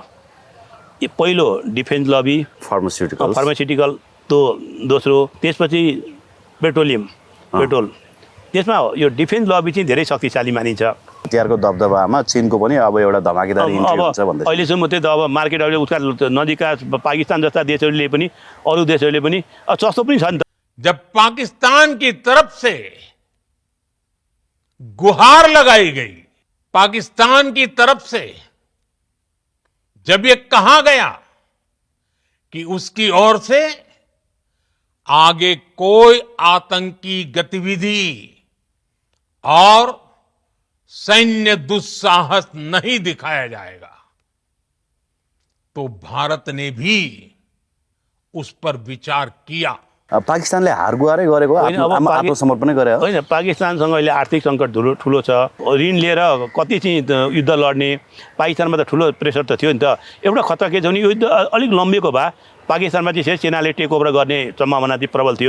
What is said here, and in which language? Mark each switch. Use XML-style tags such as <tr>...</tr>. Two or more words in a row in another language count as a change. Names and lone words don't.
<ne>पहिलो</ne> <en>defence lobby,</en> <ne>फार्मास्युटिकल तो दोस्रो, त्यसपछि पेट्रोल। त्यसमा यो</ne> <en>defence lobby</en> <ne>चाहिँ धेरै शक्तिशाली मानिन्छ। हतियारको दबदबामा चीनको पनि अब एउटा धमाकेदार इन्ट्री हुन्छ भन्दै अहिलेसम्म त्यो त अब मार्केट अहिले उसका नजिकका पाकिस्तान जस्ता देशहरूले पनि अरू देशहरूले पनि सस्तो पनि छ नि त।</ne> <hi>जब पाकिस्तान की तरफ से गुहार लगाई गई, पाकिस्तान की तरफ से जब ये कहा गया कि उसकी ओर से आगे कोई आतंकी गतिविधि और सैन्य दुस्साहस नहीं दिखाया जाएगा, तो भारत ने भी उस पर विचार किया।</hi> <ne>पाकिस्तानले हार गुहारै गरेको आत्मसमर्पणै गरे हो। होइन, पाकिस्तानसँग अहिले आर्थिक सङ्कट ठुलो छ। ऋण लिएर कति चाहिँ युद्ध लड्ने, पाकिस्तानमा त ठुलो प्रेसर त थियो नि त। एउटा खतरा के छ भने यो युद्ध अलिक लम्बिएको भए पाकिस्तानमा चाहिँ सेनाले</ne> <en>take over</en> <ne>गर्ने सम्भावना चाहिँ प्रबल थियो।</ne>